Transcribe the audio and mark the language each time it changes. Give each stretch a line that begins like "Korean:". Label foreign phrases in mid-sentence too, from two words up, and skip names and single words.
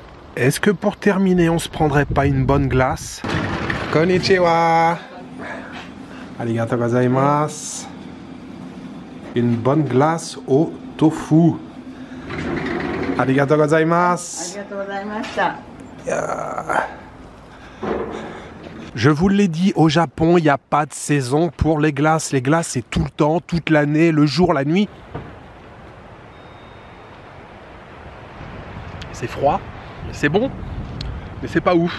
French: Est-ce que pour terminer, on se prendrait pas une bonne glace?
Japanese: こんにちは。ありがとうございます.
French: Une bonne glace au tofu.
Japanese: ありがとうございます.
French: Je vous l'ai dit, au Japon, il n'y a pas de saison pour les glaces. Les glaces, c'est tout le temps, toute l'année, le jour, la nuit. C'est froid, c'est bon, mais c'est pas ouf.